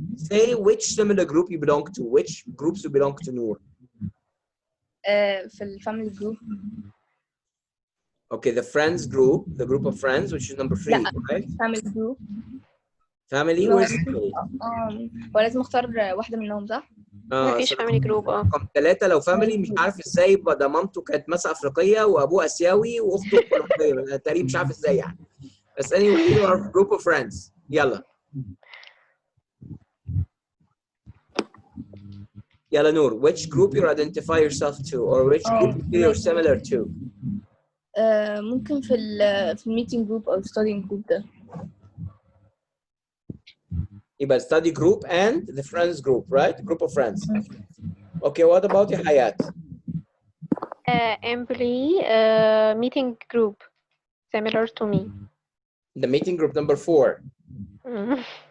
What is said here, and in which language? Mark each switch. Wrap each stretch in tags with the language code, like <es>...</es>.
<en>Say which similar group you belong to, which groups you belong to Nour.</en> <ar>في الفاميلي جروب.</ar> <en>Okay, the friends group, the group of friends, which is number 3,</en> <ar>لا</ar> <en>right? family group. Family,</en> <ar>لو</ar> <en>where's family?</en> <ar>هو لازم اختار واحدة منهم صح؟ مفيش family group. رقم 3 لو family مش عارف ازاي يبقى ده مامته كانت مثلا افريقيه وابوه اسيوي واخته كولومبيه تقريبا مش عارف ازاي يعني.</ar> <en>بس anyway you are a group of friends.</en> <ar>يلا يلا</ar> <en>Nour, which group you identify yourself to or which group you feel you're similar to?</en> <ar>ممكن في الميتنج جروب او</ar> <en>studying group</en> <ar>ده.</ar> <en>يبقى study group and the friends group, right? Group of friends. Okay, what about you, Hayat? Employee meeting group, similar to me. The meeting group number 4. Mm.</en>